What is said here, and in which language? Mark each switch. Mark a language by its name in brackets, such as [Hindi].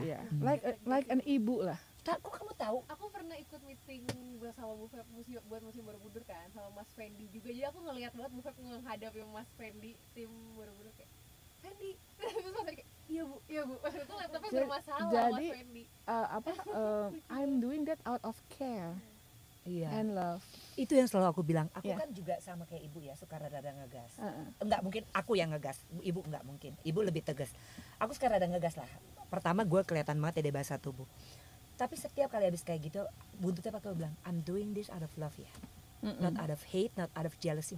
[Indonesian] iya. Like an ibu lah. Kok kamu tahu? Aku pernah ikut meeting sama Bu Feb buat musim Borobudur kan, sama Mas Fendi juga. Jadi aku ngelihat banget Bu Feb menghadapi Mas Fendi tim Borobudur kayak Fendi. Terus Mas kayak iya Bu. Itu laptopnya bermasalah jadi, Mas Fendi. [English] I'm doing that out of care and love. [Indonesian] Itu yang selalu aku bilang. Aku Iya. kan juga sama kayak ibu ya, suka rada ngegas. Enggak mungkin aku yang ngegas, ibu enggak mungkin. Ibu lebih tegas. Aku suka rada ngegas lah. Pertama gue kelihatan banget ya dari bahasa tubuh. Tapi setiap kali habis kayak gitu, buntutnya pakai bilang, [English] I'm doing this out of love [Indonesian] ya. [English] Not out of hate, not out of jealousy.